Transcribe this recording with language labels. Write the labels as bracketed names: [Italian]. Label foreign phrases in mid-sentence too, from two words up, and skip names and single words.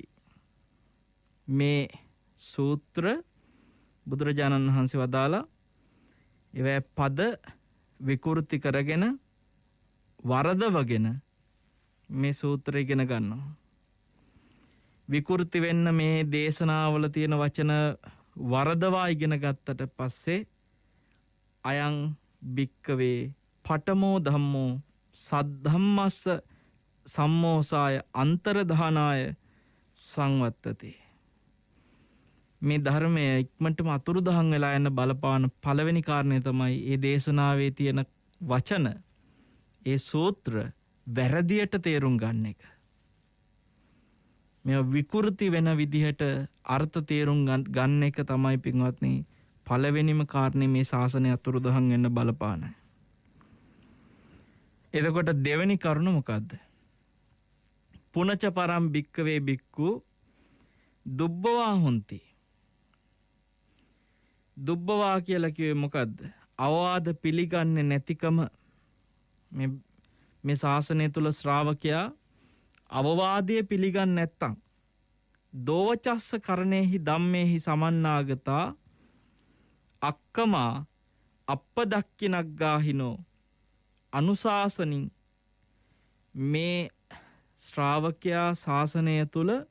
[Sinhala] මේ සූත්‍ර බුදුරජාණන් වහන්සේ වදාලා ඒවැ පද විකෘති කරගෙන වරදවගෙන මේ සූත්‍රය ඉගෙන ගන්නවා. විකෘති වෙන්න මේ දේශනාවල තියෙන වචන වරදවා ඉගෙන ගත්තට පස්සේ [Pali] අයං භික්කවේ පඨමෝ ධම්මෝ සද්ධම්මස්ස සම්මෝසාය අන්තරධානාය සංවත්තති. [Sinhala] මේ ධර්මය ඉක්මනටම අතුරුදහන් වෙලා යන බලපාන පළවෙනි කාරණය තමයි මේ දේශනාවේ තියෙන වචන ඒ සූත්‍ර වැරදියට තේරුම් ගන්න එක. මේ විකෘති වෙන විදිහට අර්ථ තේරුම් ගන්න එක තමයි පින්වත්නි පළවෙනිම කාරණේ මේ ශාසනය අතුරුදහන් වෙන්න බලපාන. එතකොට දෙවෙනි කරුණ මොකද්ද? [Pali] පුනච පරම් භික්කවේ භික්ඛු දුබ්බවා හොಂತಿ. [Sinhala] දුබ්බවා කියලා කිව්වේ මොකද්ද? අවවාද පිළිගන්නේ නැතිකම. මේ ශාසනය තුල ශ්‍රාවකයා අවවාදයේ පිළිගන්නේ නැත්තම් [Pali] දෝවචස්ස කරණේහි ධම්මේහි සමන්නාගතා අක්කමා අප්පදක්කිනග්ගාහිනෝ අනුශාසනින් [Sinhala] මේ ශ්‍රාවකයා ශාසනය තුල